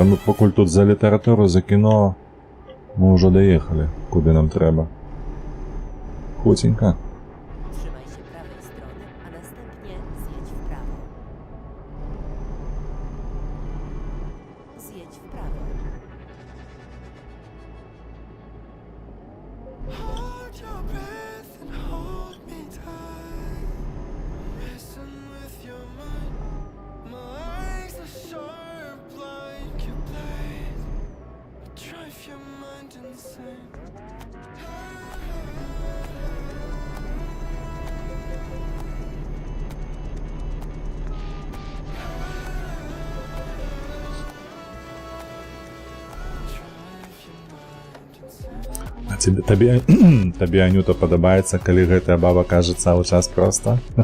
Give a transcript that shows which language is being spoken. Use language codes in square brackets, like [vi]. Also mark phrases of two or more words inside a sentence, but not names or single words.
[be] Мы покуль тут за літаратуру, за кіно, мы ўжо даехалі, куды нам трэба. Хутенька. [pl] Trzymaj się prawej strony, a następnie zjedź w prawo. Zjedź w prawo. [en] Hold your breath and hold me tight. Messing with your mind. My eyes are sharp like your blade. Drive your mind insane. [be] А табе, Анюта, падабаецца, калі гэтая баба кажа цэлы час проста?